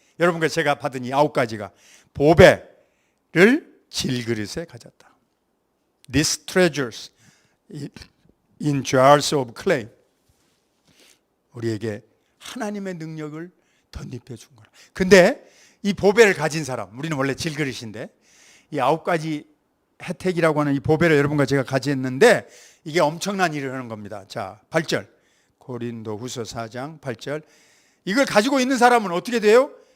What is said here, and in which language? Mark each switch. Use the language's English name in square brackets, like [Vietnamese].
[Korean] 여러분과 제가 받은 이 9가지가 보배를 질그릇에 가졌다. [English] These treasures in jars of clay. [Korean] 우리에게 하나님의 능력을 덧입혀 준 거라. 근데 이 보배를 가진 사람, 우리는 원래 질그릇인데 이 9가지 혜택이라고 하는 이 보배를 여러분과 제가 가졌는데 이게 엄청난 일을 하는 겁니다. 자, 8절. 고린도후서 4장 8절. 이걸 가지고 있는 사람은 어떻게 돼요?